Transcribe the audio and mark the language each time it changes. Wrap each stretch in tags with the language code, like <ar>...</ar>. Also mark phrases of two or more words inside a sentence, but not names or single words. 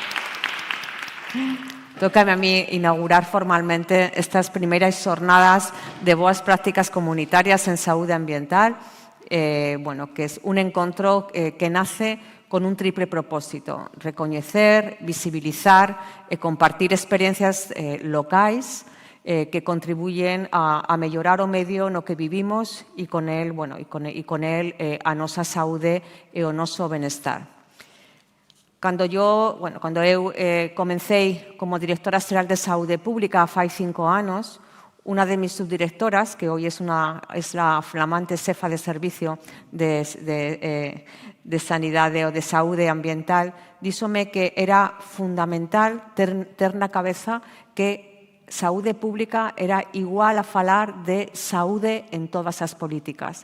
<es>Tócame a mí</es> <gl>inaugurar formalmente estas primeiras xornadas de boas prácticas comunitarias en saúde ambiental, que</gl> <es>es un</es> <gl>encontro que nace con un triple propósito: recoñecer, visibilizar e compartir experiencias locais que contribuyen a mellorar o medio no que vivimos e con el a nosa saúde e o noso benestar. Cando eu comecei como directora xeral de Saúde Pública fai 5 anos,</gl> <es>una de mis subdirectoras, que hoy es la flamante</es> <gl>xefa de servicio de sanidade ou de saúde ambiental, díxome que era fundamental ter na cabeza que saúde pública era igual a falar de saúde en todas as políticas.</gl>